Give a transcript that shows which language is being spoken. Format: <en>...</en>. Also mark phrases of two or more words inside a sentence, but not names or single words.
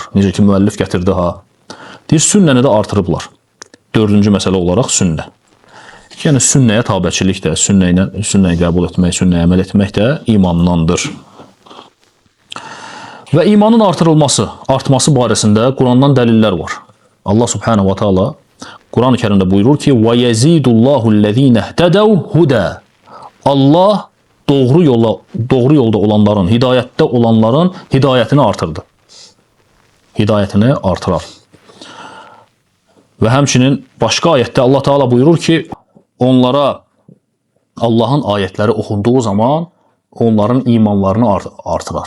<az>Necə ki, müəllif gətirdi ha. Deyir, sünnəni də artırıblar. Dördüncü məsələ olaraq sünnə. Yəni, sünnəyə tabəçilik də, sünnəyi qəbul etmək, sünnəyə əməl etmək də imandandır. Və imanın artması barəsində Qurandan dəlillər var. Allah</az> <ar>سبحانه وتعالى</ar> <az>Quran-ı Kərimdə buyurur ki,</az> <ar>وَيَزِيدُ اللّٰهُ الَّذ۪ينَ اهْتَدَوْ هُدَى</ar> <az>Allah doğru yolda olanların, hidayətdə olanların hidayətini artırdı. Hidayətini artırar. Və həmçinin başqa ayətdə Allah Teala buyurur ki, onlara Allahın ayətləri oxunduğu zaman onların imanlarını artırar.</az>